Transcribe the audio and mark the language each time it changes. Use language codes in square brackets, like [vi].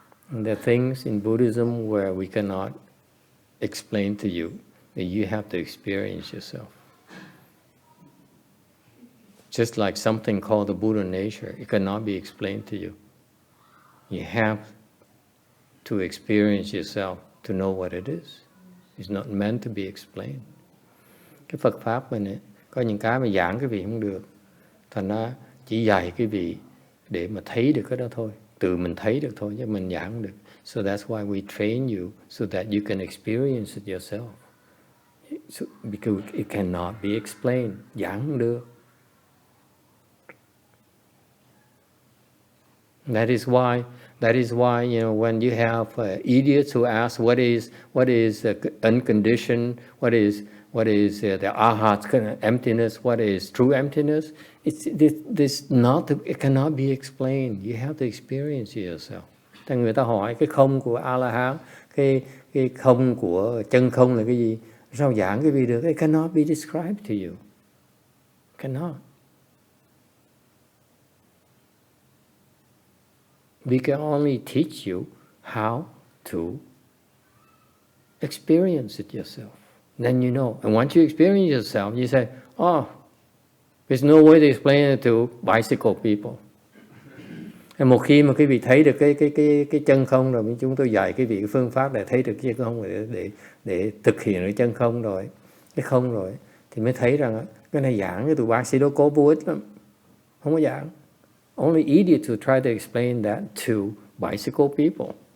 [en] And there are things in Buddhism where we cannot explain to you, that you have to experience yourself. Just like something called the Buddha nature, it cannot be explained to you. You have to experience yourself to know what it is. It's not meant to be explained. [vi] Cái Phật Pháp mình ấy, có những cái mà giảng cái vị không được. Thành ra chỉ dạy cái vị để mà thấy được cái đó thôi. Tự mình thấy được thôi, chứ mình giảng không được. [en] So that's why we train you, so that you can experience it yourself. So, because it cannot be explained. [vi] Giảng không được. [en] That is why, you know, when you have idiots who ask what is unconditioned, what is the arhat's emptiness, what is true emptiness, it cannot be explained. You have to experience it yourself. [vi] Thì người ta hỏi cái không của A-la-hán, cái không của chân không là cái gì? Sao giảng cái gì được? [en] It cannot be described to you. Cannot. We can only teach you how to experience it yourself. Then you know. And once you experience yourself, you say, oh, there's no way to explain it to bicycle people. [vi] Một khi mà quý vị thấy được cái chân không rồi, chúng tôi dạy quý vị cái phương pháp để thấy được cái chân không để thực hiện cái chân không rồi, cái không rồi, thì mới thấy rằng cái này giảng cái tụi bác sĩ đó có vô ích lắm, không có giảng. [en] Only idiot to try to explain that to bicycle people.